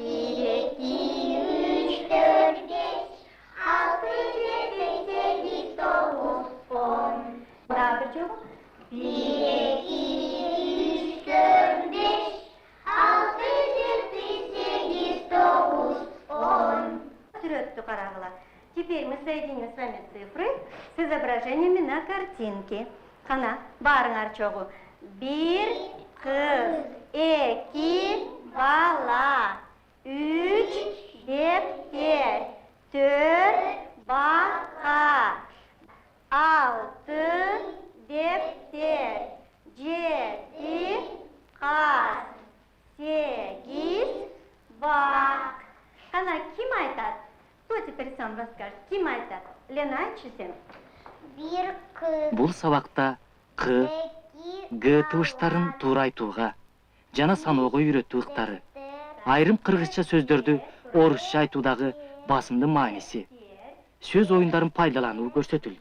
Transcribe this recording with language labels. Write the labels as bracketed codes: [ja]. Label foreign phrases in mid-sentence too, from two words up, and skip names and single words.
[ky] 2, 3, 4, 5, 6, 7, 8, 9, 10. Дагы бир жолу. 1, 2, 3, 4, 5, 6, 7, 8, 9, 10. Сүрөттү карагыла. [ru] Теперь мы соединим с вами цифры с изображениями на картинке. [ky] Кана, барыңар чогу. 1 кыз, 2 бала, 3 дептер, 4 бака, 6 дептер, 7 каз, 8 бак. Кана, ким айтат? [ru] Кто теперь сам расскажет? [ky] Ким айтат? Лена, айтчы сен. 1 кыз, Бул сабакта К, 2 Г тыбыштарын туура айтууга жана саноого үйрөтүү ыктары, айрым кыргызча сөздөрдү орусча айтуудагы басымдуу мааниси, сөз оюндарын пайдалануу көрсөтүлдү.